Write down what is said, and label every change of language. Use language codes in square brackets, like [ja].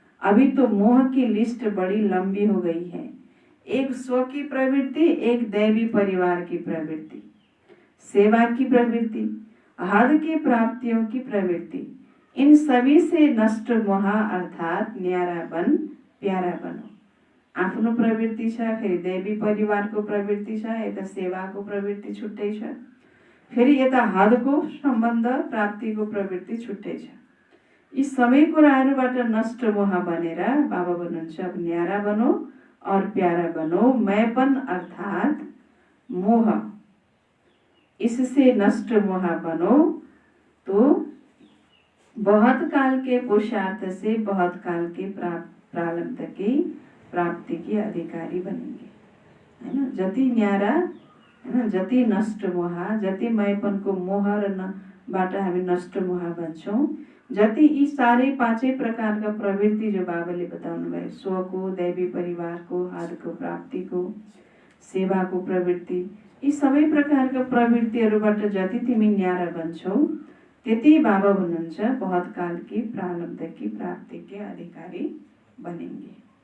[hi] अभी तो मोह की लिस्ट बड़ी लंबी हो गई है। एक स्व की प्रवृत्ति, एक दैवी परिवार की प्रवृत्ति, सेवा की प्रवृत्ति, हद की प्राप्तियों की प्रवृत्ति, इन सभी से नष्ट मोह अर्थात न्यारा बन, प्यारा बनो। [ne] आफ्नो प्रवृत्ति छ, फेरि दैवी परिवारको प्रवृत्ति छ, यता सेवाको प्रवृत्ति छुट्टै छ, फेरि यता हदको सम्बन्ध प्राप्तिको प्रवृत्ति छुट्टै छ। यी सबै कुराहरूबाट नष्ट मोह बनेर बाबा भन्नुहुन्छ अब [hi] न्यारा बनो और प्यारा बनो। मैपन अर्थात मोह, इससे नष्ट मोह बनो, तो बहुत काल के पुरुषार्थ से बहुत काल के प्रारब्ध की प्राप्ति के अधिकारी बनेंगे, है ना। [ne] जति न्यारा, है ना, जति नष्ट मोह, जति मैपनको मोह र बाट हामी नष्ट मोह बन्छौं, जति यी सारै पाँचै प्रकारका प्रवृत्ति जो बाबाले बताउनु भयो, स्वको, दैवी परिवारको, हदको प्राप्तिको, सेवाको प्रवृत्ति, यी सबै प्रकारका प्रवृत्तिहरूबाट जति तिमी न्यारा बन्छौ, त्यति बाबा भन्नुहुन्छ [hi] बहुत काल की प्रारब्ध की प्राप्ति के अधिकारी बनेंगे।